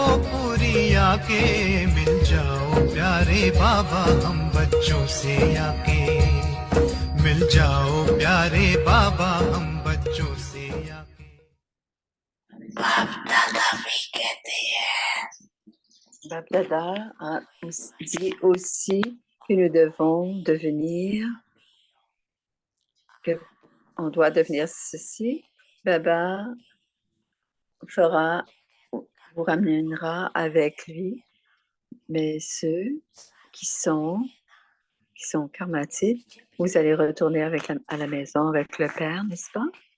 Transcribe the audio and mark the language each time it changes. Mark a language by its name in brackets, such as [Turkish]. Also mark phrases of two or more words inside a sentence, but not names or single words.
[Hindi] पूरी आके मिल जाओ प्यारे बाबा हम बच्चों से आके मिल जाओ प्यारे बाबा हम बच्चों से आके बाप दादा भी कहते हैं [French] Bab Dada dit aussi que nous devons devenir, que on doit devenir ceci. Baba vous ramènera avec lui, mais ceux qui sont karmatiques, vous allez retourner à la maison avec le Père, n'est-ce pas?